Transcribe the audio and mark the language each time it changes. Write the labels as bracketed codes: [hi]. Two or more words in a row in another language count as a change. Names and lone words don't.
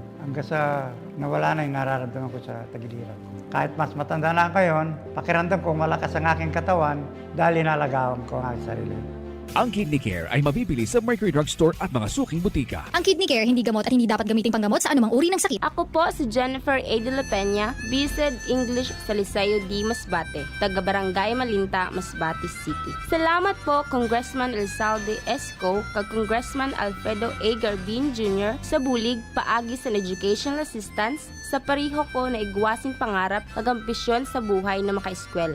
[tl] Hanggang sa nawala na yung nararamdaman ko sa tagiliran ko. Kahit mas matanda na ako ngayon, pakiramdam ko malakas ang aking katawan dahil inalagawan ko ang aking sarili. Ang Kidney Care ay mabibili sa Mercury Drugstore at mga suking butika. Ang Kidney Care hindi gamot at hindi dapat gamitin panggamot sa anumang uri ng sakit. Ako po si Jennifer A. De La Peña, Bised English sa Liceo D. Masbate, taga Barangay Malinta, Masbate City. [msb] Salamat po Congressman Elsalde Esco kag Congressman Alfredo A. Garbin Jr. sa bulig paagi sa [en] educational assistance [msb] sa pariho ko na igwasing pangarap ag ambisyon sa buhay na makaeskwela.